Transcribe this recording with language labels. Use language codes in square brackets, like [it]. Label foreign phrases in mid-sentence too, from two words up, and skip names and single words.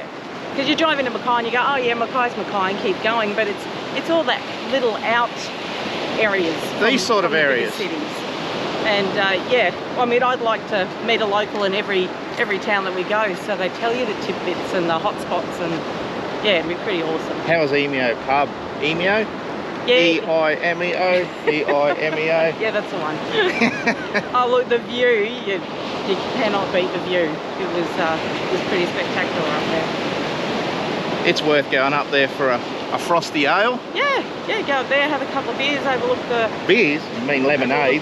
[en] Because you drive into Mackay and you go, oh yeah, Mackay's Mackay, and keep going, but it's all that little out areas. These sort of areas. Cities. And yeah, I mean, I'd like to meet a local in every town that we go, so they tell you the tidbits and the hot spots, and yeah, it'd be pretty awesome. How was Emeo Pub? Emeo? Yeah. E-I-M-E-O? E-I-M-E-O? Yeah, that's the one. Oh look, the view, you cannot beat the view. It was pretty spectacular up there. It's worth going up there for a frosty ale. Yeah, go up there, have a couple of beers, overlook the... Beers? You mean lemonades?